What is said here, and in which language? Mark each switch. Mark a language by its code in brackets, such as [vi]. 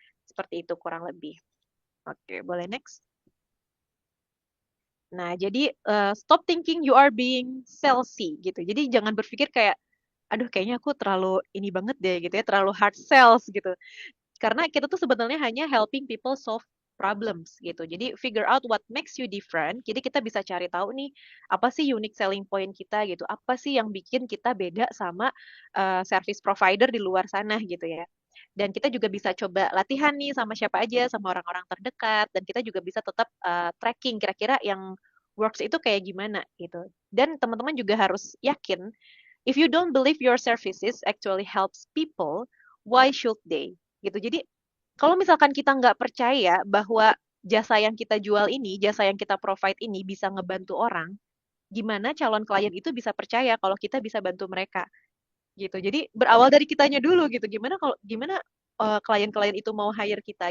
[id] Seperti itu kurang lebih. Oke, boleh next. Nah, jadi [en] stop thinking you are being salesy [id] gitu. Jadi jangan berpikir kayak aduh kayaknya aku terlalu ini banget deh gitu ya, terlalu hard sales gitu. Karena kita tuh sebenarnya hanya [en] helping people solve problems [id] gitu. Jadi [en] figure out what makes you different. [id] Jadi kita bisa cari tahu nih apa sih unique selling point kita gitu. Apa sih yang bikin kita beda sama service provider di luar sana gitu ya. Dan kita juga bisa coba latihan nih sama siapa aja, sama orang-orang terdekat. Dan kita juga bisa tetap tracking kira-kira yang works itu kayak gimana gitu. Dan teman-teman juga harus yakin [en] if you don't believe your services actually helps people, why should they? [id] Gitu. Jadi kalau misalkan kita nggak percaya bahwa jasa yang kita jual ini, jasa yang kita provide ini bisa ngebantu orang, gimana calon klien itu bisa percaya kalau kita bisa bantu mereka? Gitu. Jadi berawal dari kitanya dulu gitu. Gimana klien-klien itu mau hire kita?